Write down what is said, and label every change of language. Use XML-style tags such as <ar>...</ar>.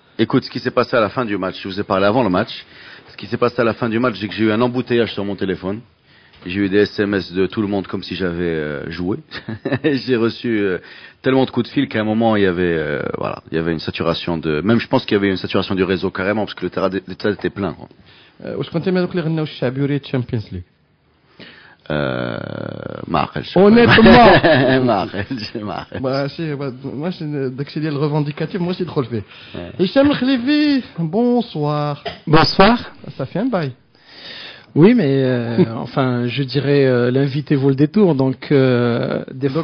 <fr>Écoute, ce qui s'est passé à la fin du match, je vous ai parlé avant le match. Ce qui s'est passé à la fin du match, c'est que j'ai eu un embouteillage sur mon téléphone. J'ai eu des SMS de tout le monde comme si j'avais joué. J'ai reçu tellement de coups de fil qu'à un moment il y avait une saturation de. Même je pense qu'il y avait une saturation du réseau carrément parce que le terrain était plein.</fr> <ar>واش كنت ما دوك اللي غناو الشعبي تشامبيونز ليغ ما عقلش</ar> <fr>honnêtement</fr> <ar>ما عقلش ماشي داكشي ديال الريفونديكاتيف ماشي يدخل فيه. هشام الخليفي, bonsoir.</ar> <fr>Bonsoir. Ça fait un bail. Oui, mais enfin, je dirais l'invité vaut le détour, donc des fois.</fr>